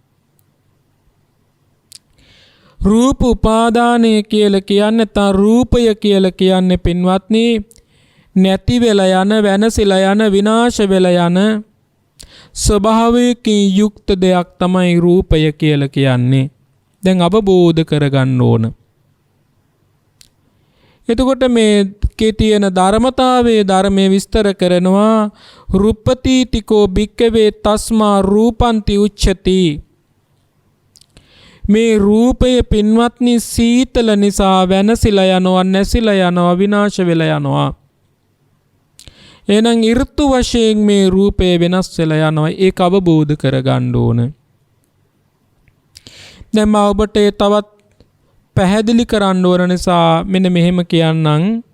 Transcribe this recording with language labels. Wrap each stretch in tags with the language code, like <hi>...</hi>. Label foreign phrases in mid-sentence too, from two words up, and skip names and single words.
<si>රූප උපාදානය කියලා කියන්නේ තා රූපය කියලා කියන්නේ පින්වත්නි නැති වෙලා යන වෙනසිලා යන විනාශ වෙලා යන ස්වභාවයකින් යුක්ත දෙයක් තමයි රූපය කියලා කියන්නේ. දැන් අවබෝධ කරගන්න ඕන. එතකොට මේකේ තියෙන ධර්මතාවයේ ධර්මයේ විස්තර කරනවා</si> <pi>රුප්පතිතිකෝ භික්කවේ තස්මා රූපන්ති උච්චති.</pi> <si>මේ රූපය පින්වත්නි සීතල නිසා වෙනසිලා යනවා නැසිලා යනවා විනාශ වෙලා යනවා. එහෙනම් ඍතු වශයෙන් මේ රූපය වෙනස් වෙලා යනවා. ඒක අවබෝධ කරගන්න ඕන. දැන් මම ඔබට තවත් පැහැදිලි කරන්න ඕන නිසා මෙන්න මෙහෙම කියන්නම්.</si>